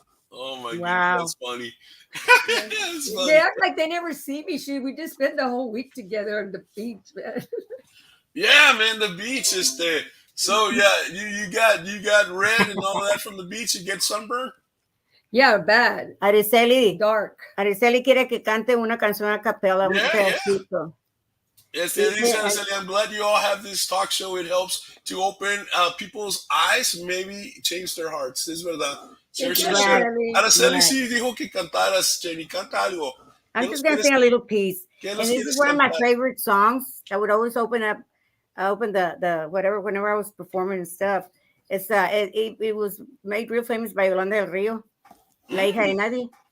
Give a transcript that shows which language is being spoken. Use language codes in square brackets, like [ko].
[en] Oh my Wow. God, that's funny. That's funny. They act like they never see me. We just spend the whole week together on the beach, man. Yeah, man, the beach is there. So yeah, you got red and all that from the beach. You get sunburned. Yeah, bad. Araceli. Dark. [es] Araceli quiere que cante una canción a capela, un pedacito. [en] Yes, Araceli, I'm glad you all have this talk show. It helps to open people's eyes, maybe change their hearts. [es] Es verdad. Araceli sí dijo que cantaras, Jenny. Canta algo. [en] I'm just going to sing a little piece. And this is one of my favorite songs. I would always open the whatever whenever I was performing and stuff. It's it was made real famous by Yolanda del Rio, La hija de nadie.